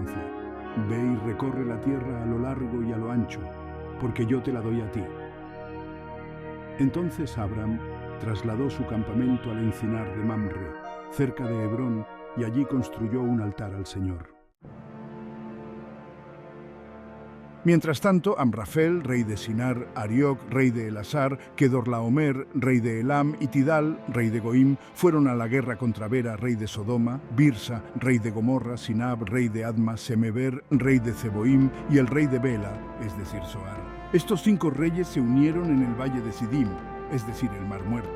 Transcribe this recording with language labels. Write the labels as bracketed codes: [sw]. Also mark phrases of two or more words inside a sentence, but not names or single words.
[es] Ve y recorre la tierra a lo largo y a lo ancho. porque yo te la doy a ti. Entonces Abram trasladó su campamento al encinar de Mamre, cerca de Hebrón, y allí construyó un altar al Señor. Mientras tanto, Amrafel, rey de Sinar, Arioc, rey de Elasar, Kedorlaomer, rey de Elam, y Tidal, rey de Goim, fueron a la guerra contra Bera, rey de Sodoma, Birsa, rey de Gomorra, Sinab, rey de Adma, Semeber, rey de Zeboim, y el rey de Bela, es decir, Soar. Estos 5 reyes se unieron en el valle de Sidim, es decir, el Mar Muerto.